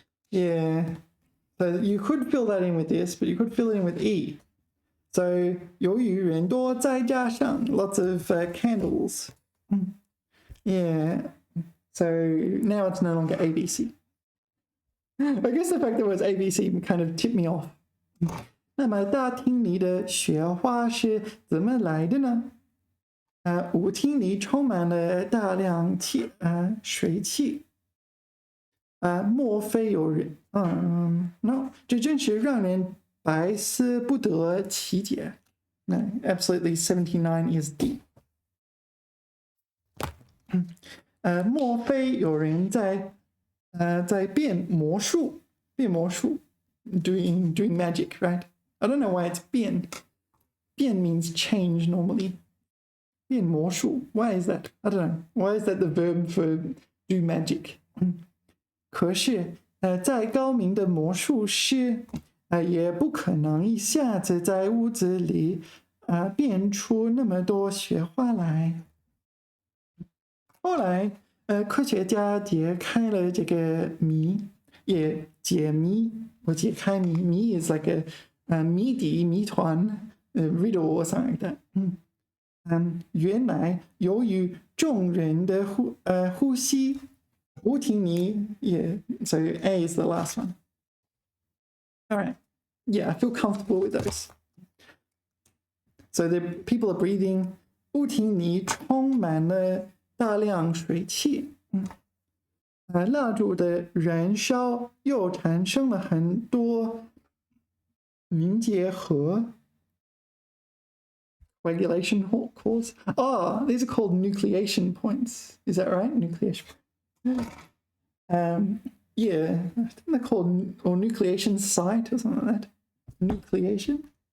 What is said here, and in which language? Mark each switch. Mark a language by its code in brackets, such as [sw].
[en] Yeah, so you could fill that in with this, but you could fill it in with E. So [zh] 由于人多，再加上 [en] lots of candles. Yeah, so now it's no longer ABC. I guess the fact that it was ABC kind of tipped me off. [zh] 那么大厅里的雪花是怎么来的呢？舞厅里充满了大量水汽。莫非有人？No， 这真是让人百思不得其解。 [en] No, absolutely 79 is D. [zh] 莫非有人在变魔术？ [en] doing magic, right? I don't know why it's 变。变 means change normally. 变魔术 Why is that? I don't know. Why is that the verb for do magic? [zh] 可是再高明的魔术师也不可能一下子在屋子里变出那么多雪花来。后来科学家解开了这个谜，也解谜。我解开谜， [en] 谜 is like a 谜底、谜团、riddle or something like that. [zh] 原来由于众人的呼吸，舞厅里也 [en] so A is the last one. All right, yeah, I feel comfortable with those. So the people are breathing. [zh] 舞厅里充满了大量水汽。蜡烛的燃烧又产生了很多凝结核。 [en] Coagulation cause. Oh, these are called nucleation points. Is that right? Nucleation. Yeah, I think they're called, or nucleation site or something like that. Nucleation.